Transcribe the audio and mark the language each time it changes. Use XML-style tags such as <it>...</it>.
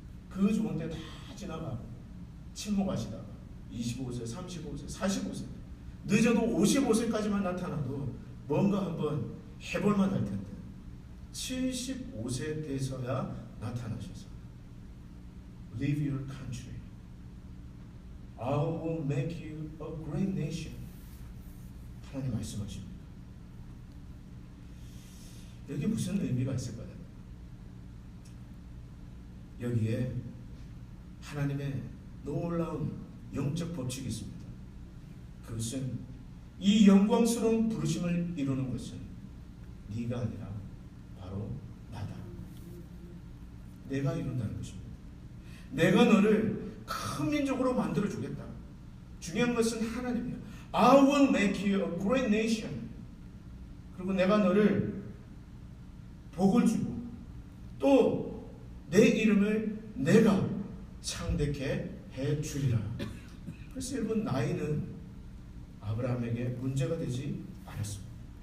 <ko>그 좋은 때 다 지나가고 침묵하시다가 25세, 35세, 45세 늦어도 55세까지만 나타나도 뭔가 한번 해볼만 할 텐데 75세 돼서야 나타나셔서</ko> <en>Leave your country. I will make you a great nation.</en> <ko>하나님 말씀하십니다. 여기 무슨 의미가 있을까요? 여기에 하나님의 놀라운 영적 법칙이 있습니다. 그것은 이 영광스러운 부르심을 이루는 것은 네가 아니라 바로 나다. 내가 이룬다는 것입니다. 내가 너를 큰 민족으로 만들어 주겠다. 중요한 것은 하나님이야.</ko> <en>I will make you a great nation.</en> <ko>그리고 내가 너를 복을 주고 또 내 이름을 내가 창대케 해 주리라. 그래서 여러분, 나이는 아브라함에게 문제가 되지 않았습니다.</ko>